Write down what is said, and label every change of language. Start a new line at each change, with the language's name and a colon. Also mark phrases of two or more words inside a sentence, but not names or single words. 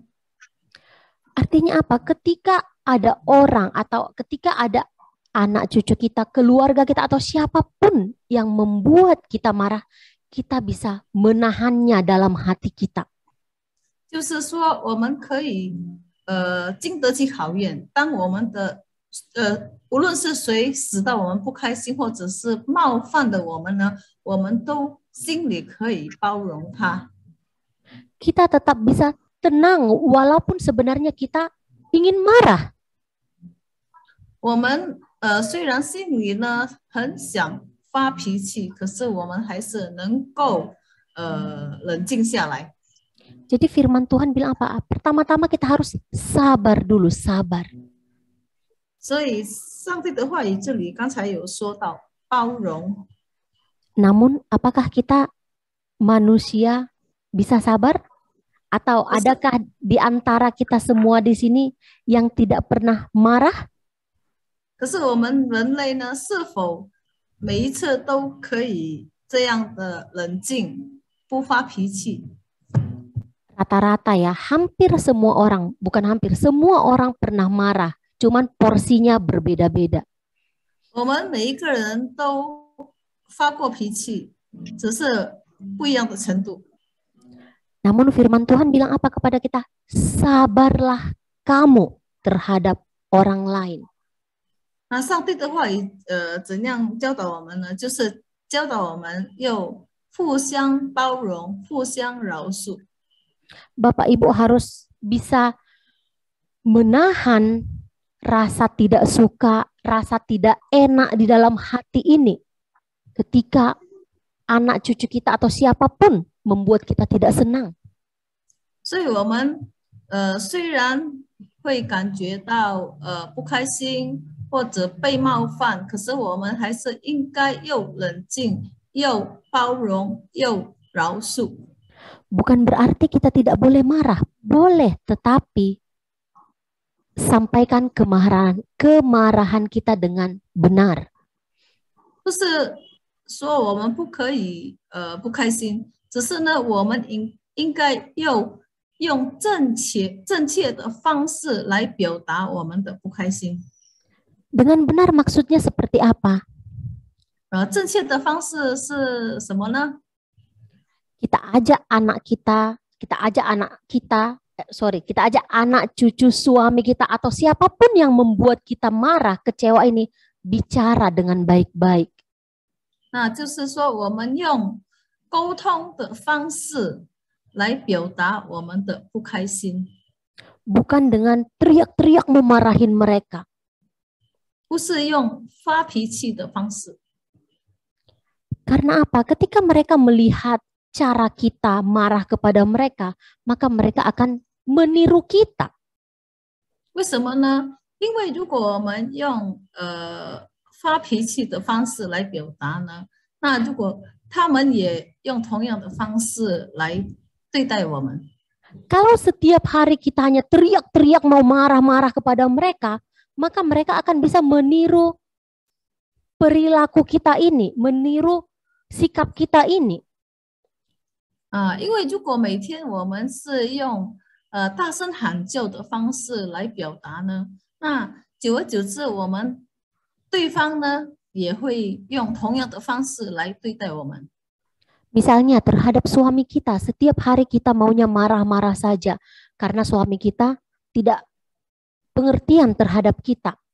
Indonesian: Artinya apa? Ketika ada orang atau ketika ada anak cucu kita, keluarga kita atau siapapun yang membuat kita marah, kita bisa menahannya dalam hati kita.
Chinese: 就是说，我们可以经得起考验。当我们的无论是谁使到我们不开心，或者是冒犯的我们呢，我们都心里可以包容他。
Indonesian: Kita tetap bisa tenang walaupun sebenarnya kita ingin marah.
Chinese: 我们虽然心里呢很想发脾气，可是我们还是能够冷静下来。
Indonesian: Jadi firman Tuhan bilang apa? Pertama-tama kita harus sabar dulu, sabar.
Chinese: 所以上帝的话语这里刚才有说到包容。
Indonesian: Namun apakah kita manusia bisa sabar? Atau adakah di antara kita semua di sini yang tidak pernah marah?
Chinese: 可是我们人类呢，是否每一次都可以这样的冷静，不发脾气？
Indonesian: Rata-rata ya, hampir semua orang, bukan hampir, semua orang pernah marah. Cuman porsinya berbeda-beda.
Chinese: 我们每一个人都发过脾气，只是不一样的程度。
Indonesian: Namun firman Tuhan bilang apa kepada kita? Sabarlah kamu terhadap orang lain.
Chinese: 那上帝的话语，怎样教导我们呢？就是教导我们要互相包容、互相饶恕。
Indonesian: Bapak Ibu harus bisa menahan rasa tidak suka, rasa tidak enak di dalam hati ini ketika anak cucu kita atau siapapun membuat kita tidak senang.
Chinese: 所以我们虽然会感觉到不开心或者被冒犯，可是我们还是应该又冷静、又包容、又饶恕。
Indonesian: Bukan berarti kita tidak boleh marah, boleh, tetapi sampaikan kemarahan kita dengan benar.
Chinese: 就是说我们不可以不开心，只是呢，我们应该用正确的方式来表达我们的不开心。
Indonesian: Dengan benar maksudnya seperti apa?
Chinese: 正确的方式是什么呢？
Indonesian: Kita ajak anak cucu suami kita atau siapapun yang membuat kita marah, kecewa ini bicara dengan baik-baik.
Chinese: 那就是说，我们用沟通的方式来表达我们的不开心，
Indonesian: Bukan dengan teriak-teriak memarahin mereka.
Chinese: 不是用发脾气的方式。
Indonesian: Karena apa? Ketika mereka melihat cara kita marah kepada mereka, maka mereka akan meniru kita.
Chinese: 为什么呢？因为如果我们用发脾气的方式来表达呢，那如果他们也用同样的方式来对待我们，
Indonesian: Kalau setiap hari kita hanya teriak-teriak mau marah-marah kepada mereka, maka mereka akan bisa meniru perilaku kita ini, meniru sikap kita ini.
Chinese: 因为如果每天我们是用大声喊叫的方式来表达呢，那久而久之，我们对方呢也会用同样的方式来对待我们。
Indonesian: Misalnya terhadap suami kita, setiap hari kita maunya marah-marah saja karena suami kita tidak pengertian terhadap kita.